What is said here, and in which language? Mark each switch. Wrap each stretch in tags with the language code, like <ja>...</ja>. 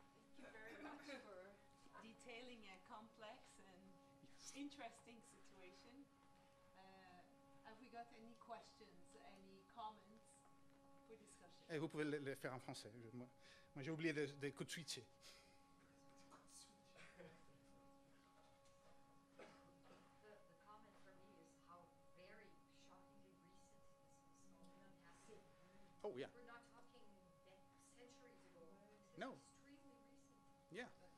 <en>Thank you very much for detailing a complex and interesting situation. Have we got any questions, any comments for discussion?</en> <fr>Et vous pouvez le faire en français. Moi j'ai oublié de switcher.</fr> <en>The comment for me is how very shockingly recent this phenomenon has been. Oh, yeah. We're not talking centuries ago. It's No. extremely recent. Yeah.</en>